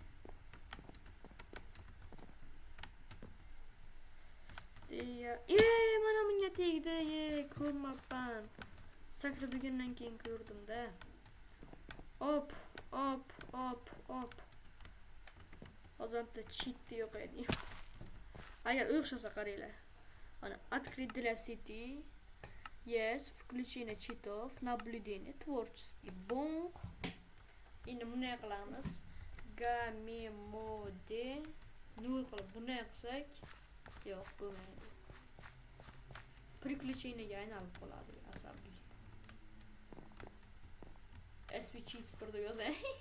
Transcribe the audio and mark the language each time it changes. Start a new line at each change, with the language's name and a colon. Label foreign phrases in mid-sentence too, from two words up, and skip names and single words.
Uzbek: Mana menga tegdi. Ko'rmabman. Sakrab yurgandan keyin ko'rdim-da. Op. Hozirda cheat yo'q edi. Agar o'xshasa qaranglar.
Russian: Ana открыть для сети. Yes, включение читов, наблюдение, творческий бонг.
Uzbek: Endi bunday qilamiz. Gamemode 0 qilib bunday qilsak, yo'q bo'lmaydi. Приключениеga aylanib qoladi asabiy. Switch birda yozay.